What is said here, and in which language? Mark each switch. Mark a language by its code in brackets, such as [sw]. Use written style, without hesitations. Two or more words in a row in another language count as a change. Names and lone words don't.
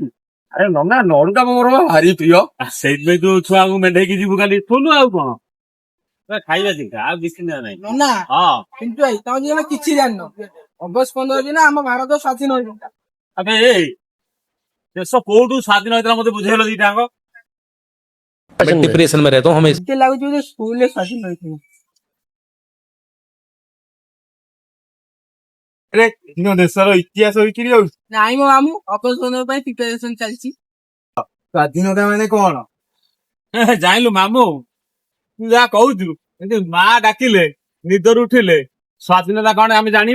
[or] ଆରେ ନନା ନଡୁଟା ମୋର ଭାରି ପ୍ରିୟ। ସେଇଥିପାଇଁ ତୁ ଛୁଆଙ୍କୁ ମେଣ୍ଢେଇକି ଯିବୁ କାଲି ସ୍କୁଲ। ଆଉ କଣ ଖାଇବା ଚିନ୍ତା ଆଉ କିଛି ନାହିଁ। ନନା ହଁ କିନ୍ତୁ ଭାଇ ତମେ ଜଣେ କିଛି ଜାଣିନ। ଅଗଷ୍ଟ 15 ଦିନ ଆମ ଭାରତ ସ୍ୱାଧୀନ ହେଇଥିଲା। ଆବେ ଦେଶ କୋଉଠୁ ସ୍ୱାଧୀନ ହେଇଥିଲା ମତେ ବୁଝେଇଲ ଦିଟାଙ୍କ। [hi] डिप्रेशन में रहता हूँ हमेशा। [or] ମତେ ଲାଗୁଛି ଯେ ସ୍କୁଲରେ ସ୍ୱାଧୀନ ହେଇଥିଲା। ଦେଶର ଇତିହାସ ବିକ୍ରି ହଉଛି। ନାଇଁ ମୋ ମାମୁଁ, ଅଗଷ୍ଟ 15 ପାଇଁ ପ୍ରିପାରେସନ ଚାଲିଛି। ସ୍ୱାଧୀନତା ମାନେ କଣ? ଜାଣିଲୁ ମାମୁଁ, ତୁ ଯାହା କହୁଛୁ କିନ୍ତୁ ମା ଡାକିଲେ ନିଦରୁ ଉଠିଲେ ସ୍ୱାଧୀନତା କଣ ଆମେ ଜାଣିବା।